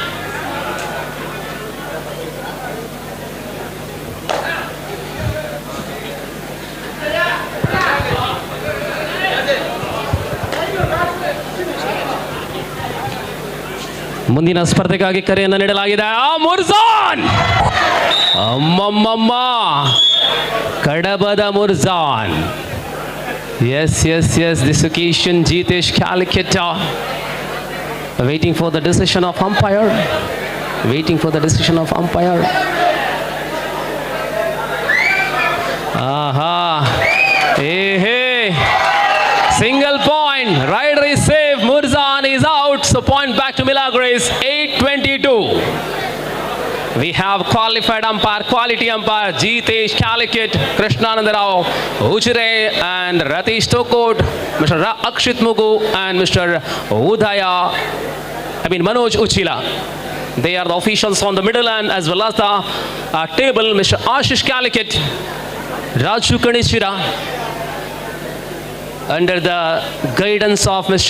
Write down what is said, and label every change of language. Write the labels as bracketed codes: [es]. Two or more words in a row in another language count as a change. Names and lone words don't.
[kn] ಮುಂದಿನ ಸ್ಪರ್ಧೆಗಾಗಿ ಕರೆಯನ್ನು ನೀಡಲಾಗಿದೆ. ಮುರ್ಜಾನ್, ಅಮ್ಮಮ್ಮಮ್ಮ, ಕಡಬದ ಮುರ್ಜಾನ್. [en] Yes, this occasion Jitesh Kaliketa waiting for the decision of umpire. Hey, single point, rider is safe, Murzan is out, so point back to Milagres. 8-22. We have qualified umpire, quality umpire, Jitesh Kalikit, Krishnananda Rao, Ujire and Ratish Tokot, Mr. Akshit Mugu and Mr. Manoj Uchila. They are the officials on the middle and as well as the table, Mr. Ashish Kalikit, Raju Kanishira, under the guidance of Mr.